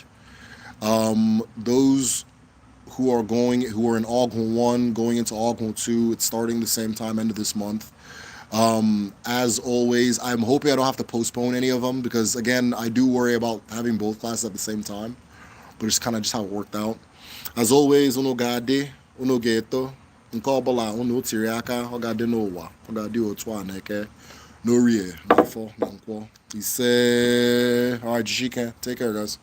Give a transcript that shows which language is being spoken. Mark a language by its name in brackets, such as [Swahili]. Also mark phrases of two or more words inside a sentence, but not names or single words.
[English] Those who are in Ogwon 1 going into Ogwon 2, it's starting the same time, end of this month. As always, I'm hoping I don't have to postpone any of them because again, I do worry about having both classes at the same time, but it's kind of just how it worked out. As always, [Igbo] uno gade, uno geto, nke ọbụla unu tiri aka ọ ga-adị n'ụwa ọ ga-adị otu a n'eke n'orie n'afọ na nkwọ ise. [English] All right, Jishike, take care, guys.